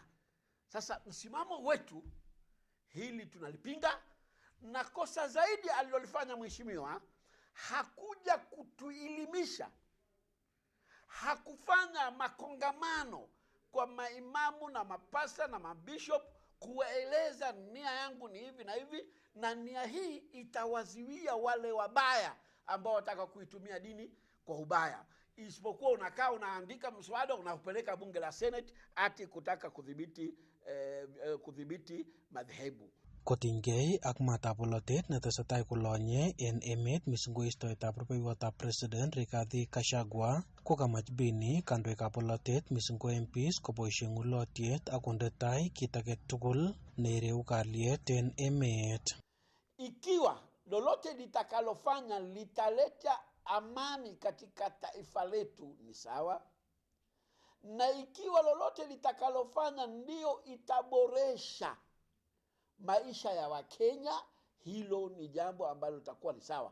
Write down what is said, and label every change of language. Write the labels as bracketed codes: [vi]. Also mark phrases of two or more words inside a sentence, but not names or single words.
[sw] Sasa msimamo wetu hili tunalipinga, na kosa zaidi alilolifanya mheshimiwa, hakuja kutuelimisha, hakufanya makongamano kwa maimamu na mapasta na mabishop kuwaeleza nia yangu ni hivi na hivi, na nia hii itawaziwia wale wabaya ambao wataka kuitumia dini kwa ubaya. Isipokuwa unakaa unaandika mswada unapeleka bunge la Senate ati kutaka kudhibiti madhehebu. [kln] Kotinygei ak matab bolotet netesetai kolonye en emet mising ko istoetab rubeiwotab president Rigathi Gachagua, kokamach Bini kandoikab bolotet mising ko MPs koboisie ng'ulotiet ak konde tai kit age tugul neireu kalyet en emet. [sw] Ikiwa lolote litakalofanya litaleta amani katika taifa letu ni sawa, na ikiwa lolote litakalofanya ndio itaboresha maisha ya Wakenya, hilo ni jambo ambalo litakuwa ni sawa.